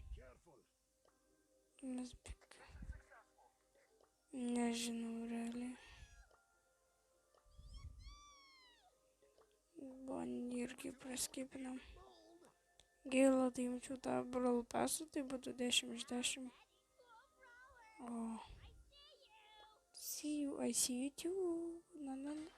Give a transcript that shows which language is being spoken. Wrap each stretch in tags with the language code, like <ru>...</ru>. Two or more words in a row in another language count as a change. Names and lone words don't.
<lt>Mes bik. Nežinau realiai. Bonnie irgi praskipinam. Gaila, tai jaučiu tą brawl passą, tai būtų 10 iš 10.</lt> <en>O. See you, I see you too. Na.</en>